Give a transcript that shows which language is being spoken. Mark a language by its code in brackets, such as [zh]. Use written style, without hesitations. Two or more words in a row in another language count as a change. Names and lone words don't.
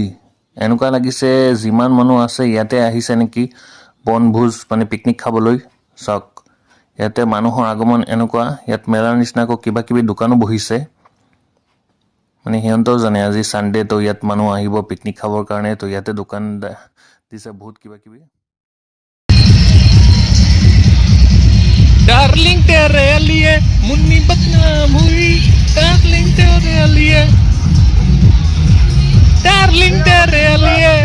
[as] এনেকুৱা লাগিছে যিমান মানুহ আছে ইয়াতে আহিছে নেকি বনভোজ মানে পিকনিক খাবলৈ। চাওক ইয়াতে মানুহৰ আগমন এনেকুৱা। ইয়াত মেলাৰ নিচিনাকৈ কিবা কিবি দোকানো বহিছে মানে সিহঁতেও জানে আজি ছানডে তো ইয়াত মানুহ আহিব পিকনিক খাবৰ কাৰণে। তো ইয়াতে দোকান দিছে বহুত কিবা কিবি। [hi] डार्लिंग तेरे लिए मुन्नी बदनाम हुई, डार्लिंग तेरे लिए, डार्लिंग तेरे लिए।